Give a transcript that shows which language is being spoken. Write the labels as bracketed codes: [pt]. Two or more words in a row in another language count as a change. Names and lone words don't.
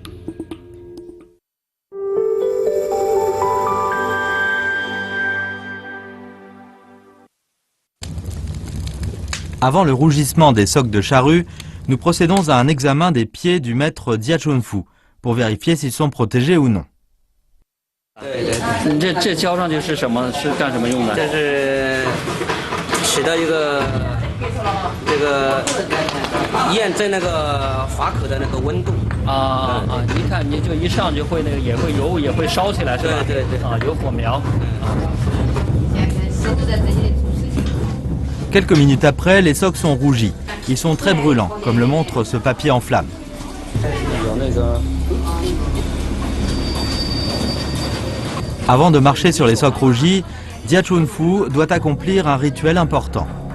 [fr] Avant le rougissement des socs de charrue, nous procédons à un examen des pieds du maître Jia Chunfu pour vérifier s'ils sont protégés ou non. [zh] 这浇上去是什么？是干什么用的？这是起到一个这个验证那个划口的那个温度。一看你就一上去会那个也会油也会烧起来是吧？对。有火苗。 [fr] Quelques minutes après, les socs sont rougis. Ils sont très brûlants, comme le montre ce papier en flammes. Avant de marcher sur les socs rougis, Jia Chunfu doit accomplir un rituel important.